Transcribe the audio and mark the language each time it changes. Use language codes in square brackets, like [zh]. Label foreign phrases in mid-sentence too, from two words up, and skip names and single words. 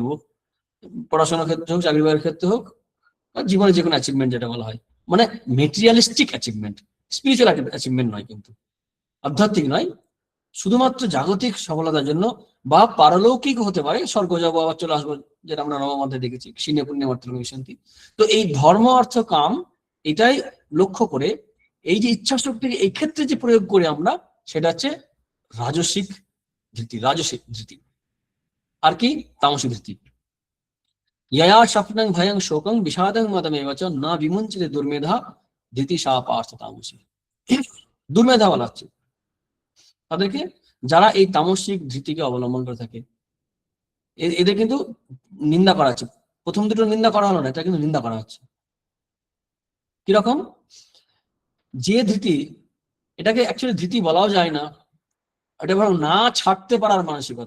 [bn] পড়াশোনার ক্ষেত্রে হোক, চাকরি বাকরির ক্ষেত্রে হোক, বা জীবনে যে কোনো অ্যাচিভমেন্ট যেটা বলা হয়, মানে [en] materialistic achievement, spiritual achievement [bn] নয়, কিন্তু আধ্যাত্মিক নয়, শুধুমাত্র জাগতিক সফলতার জন্য, বা পারলৌকিক হতে পারে, স্বর্গ যাবো আবার চলে আসবো, যেটা আমরা নবম অধ্যায়ে দেখেছি, [sa] ক্ষীণে পুণ্যে মাত্র শান্তি। [bn] তো এই ধর্ম অর্থ কাম, এটাই লক্ষ্য করে এই যে ইচ্ছা শক্তির এই ক্ষেত্রে যে প্রয়োগ করি আমরা, সেটা হচ্ছে রাজসিক ধৃতি, রাজসিক ধৃতি। আর কি? তামসিক ধৃতি। [sa] यया स्वप्नं भयं शोकं विषादं मदमेव च न विमुञ्चते दुर्मेधा धृति सा पार्थ तामसी। [bn] দুর্মেধা বলা হচ্ছে তাদেরকে, যারা এই তামসিক ধৃতিকে অবলম্বন করে থাকে। এদের কিন্তু নিন্দা করা হচ্ছে। প্রথম দুটো নিন্দা করা হলো না, এটা কিন্তু নিন্দা করা হচ্ছে। কিরকম? যে ধৃতি, এটাকে অ্যাকচুয়ালি ধৃতি বলাও যায় না, এটা বরং না ছাড়তে পারার মানসিকতা।